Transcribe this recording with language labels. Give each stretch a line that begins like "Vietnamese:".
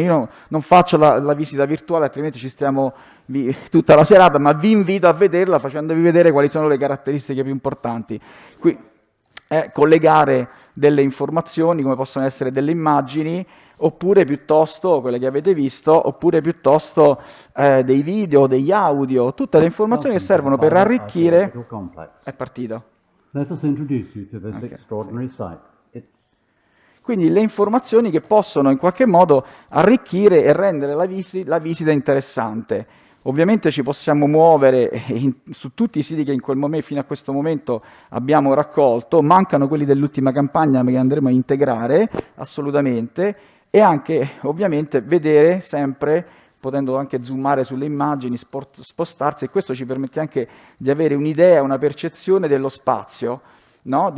Italian: Io non faccio la visita virtuale, altrimenti ci stiamo tutta la serata, ma vi invito a vederla facendovi vedere quali sono le caratteristiche più importanti. Qui collegare delle informazioni, come possono essere delle immagini, oppure piuttosto quelle che avete visto, oppure piuttosto dei video, degli audio, tutte le informazioni che servono per arricchire. È partito.
English: Let us introduce you to this extraordinary site.
Italian: Quindi le informazioni che possono in qualche modo arricchire e rendere la visita interessante. Ovviamente ci possiamo muovere su tutti i siti che in quel momento, fino a questo momento abbiamo raccolto, mancano quelli dell'ultima campagna che andremo a integrare assolutamente, e anche ovviamente vedere sempre, potendo anche zoomare sulle immagini, spostarsi, e questo ci permette anche di avere un'idea, una percezione dello spazio, no?